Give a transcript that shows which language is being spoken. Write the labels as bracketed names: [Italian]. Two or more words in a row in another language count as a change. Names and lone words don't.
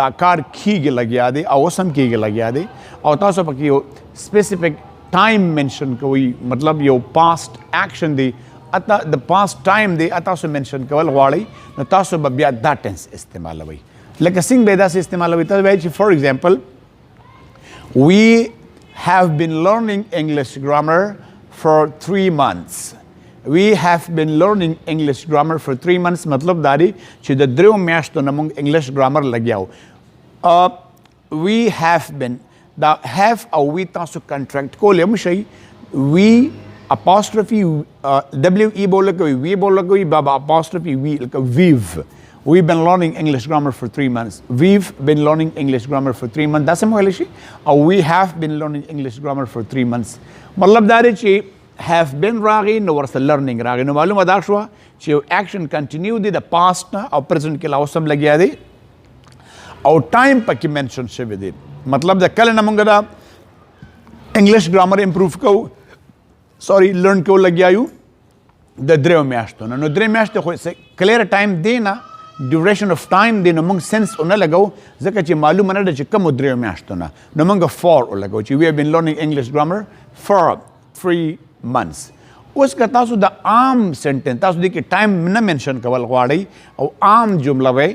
[Pashto] کار کیږي لګیا دی او سم کیږي لګیا دی او تاسو پکې یو [English] specific time mention [Pashto] کوي مطلب یو [English] past action [Pashto] دی اته د [English] past time [Pashto] دی تاسو منشن کول غواړئ نو تاسو به بیا دا ټنس استعمالوي لکه څنګه به دا استعمالوي تاسو وایئ چې [English] for example we have been learning English grammar for 3 months we have been learning English grammar for 3 months [Pashto] مطلب دا دی چې د 3 میاشتو نه موږ [English] English grammar [Pashto] لګیاو [English] we have been [Pashto] دا have او we تاسو کنټراکټ کول هم شي [English] we apostrophe we [Pashto] بوله کوي we بوله کوي بابا [English] apostrophe we we've been learning English grammar for 3 months we've been learning English grammar for 3 months [Pashto] دا سم ویل شي او [English] we have been learning English grammar for 3 months [Pashto] مطلب دا دی چې [English] have been [Pashto] راغی نو ورسره learning راغی نو معلومه دا شوه چې یو [English] action continue [Pashto] دی د پاست نه او پرزنټ کې لا اوس هم لګیا دی او ټایم پکې منشن شوی دی مطلب د کله نه موږ دا [English] English grammar improve [Pashto] کوو لرن کو لګیا یو د 3 میاشتو نه نو 3 میاشتې خو [English] clear time [Pashto] دی نه [English] duration of time [Pashto] دی نو موږ سنس ونه لګو ځکه چې معلومه نه ده چې کوم 3 میاشتو نه نو موږ فور لګو چې [English] we have been learning English grammar for 3 months [Pashto] اوس که تاسو د عام سنټنس تاسو دې کې ټایم نه منشن کول غواړئ او عام جمله وای